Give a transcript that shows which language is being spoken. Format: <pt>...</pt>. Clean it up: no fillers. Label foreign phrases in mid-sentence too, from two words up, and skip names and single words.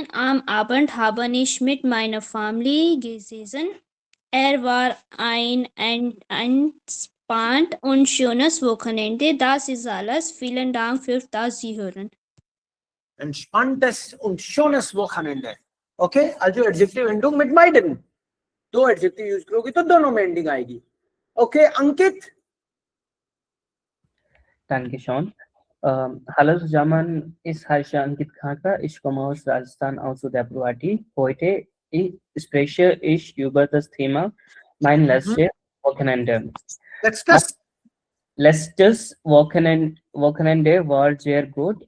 <de>Am Abend habe ich mit meiner Familie gesessen. War ein entspannt und schönes Wochenende. Das ist alles. Vielen Dank für das Sie hören. Entspanntes und schönes Wochenende. Okay, also</de> <en>adjective ending</en> <de>mit beiden.</de> <hi>दो</hi> <en>adjective use</en> <hi>करोगे तो दोनों में एंडिंग आएगी. ओके, अंकित.</hi> <de>Dankeschön. Hallo zusammen, ich heiße Ankit Khaka, ich komme aus Rajasthan, aus Udaipur. Heute spreche ich über das Thema mein letztes Wochenende. Letztes Wochenende war sehr gut.</de>